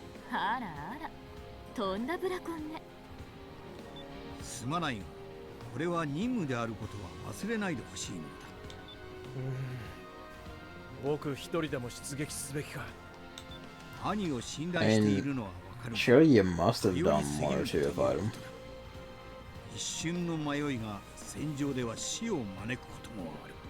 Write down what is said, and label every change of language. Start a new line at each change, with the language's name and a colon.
Japanese: あらあら、とんだブラコンね。すまないが、これは任務であることは忘れないでほしいのだ。僕一人でも出撃すべきか。兄を信頼しているのはわかる。
English: Sure, you must have done more to avoid him.
Japanese: 一瞬の迷いが戦場では死を招くこともある。